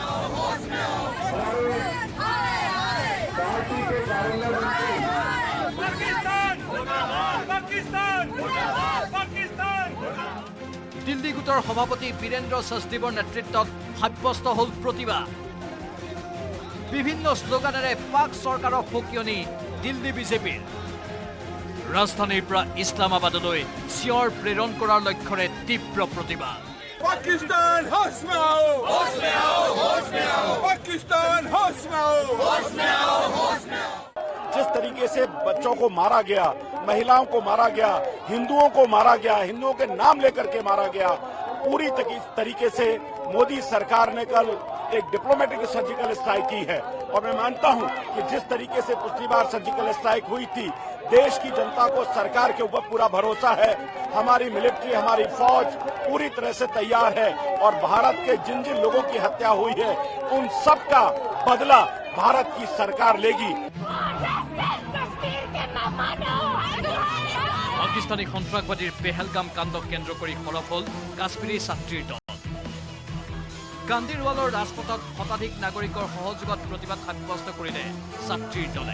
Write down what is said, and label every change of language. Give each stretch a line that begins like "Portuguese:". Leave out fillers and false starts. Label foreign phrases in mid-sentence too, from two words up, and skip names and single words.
Assamese: দিল্লী গোটৰ সভাপতি বীৰেন্দ্ৰ সচদেৱৰ নেতৃত্বত সাব্যস্ত হ'ল প্ৰতিবাদ। বিভিন্ন শ্লোগানেৰে পাক চৰকাৰক সকিয়নি দিল্লী বিজেপিৰ। ৰাজধানীৰ পৰা ইছলামাবাদলৈ চিঞৰ প্ৰেৰণ কৰাৰ লক্ষ্যৰে তীব্ৰ প্ৰতিবাদ।
Hindi: पाकिस्तान होश में आओ, होश में आओ, होश में आओ, पाकिस्तान होश में आओ, होश में आओ, होश में आओ। जिस तरीके से बच्चों को मारा गया, महिलाओं को मारा गया, हिंदुओं को मारा गया, हिंदुओं के नाम लेकर के मारा गया, पूरी तरीके से मोदी सरकार ने कल एक
English: diplomatic surgical strike
Hindi: की है। और मैं मानता हूं कि जिस तरीके से पिछली बार
English: surgical strike
Hindi: हुई थी, देश की जनता को सरकार के ऊपर पूरा भरोसा है। हमारी मिलिट्री, हमारी फौज पूरी तरह से तैयार है और भारत के जिन जिन लोगों की हत्या हुई है उन सब का बदला भारत की सरकार लेगी।
Assamese: পাকিস্তানী সন্ত্ৰাসবাদীৰ পেহেলগাম কাণ্ডক কেন্দ্ৰ কৰি সৰব হ'ল কাশ্মীৰী ছাত্ৰীৰ দল। গান্ধীৰৱালৰ ৰাজপথত শতাধিক নাগৰিকৰ সহযোগত প্ৰতিবাদ সাব্যস্ত কৰিলে ছাত্ৰীৰ দলে।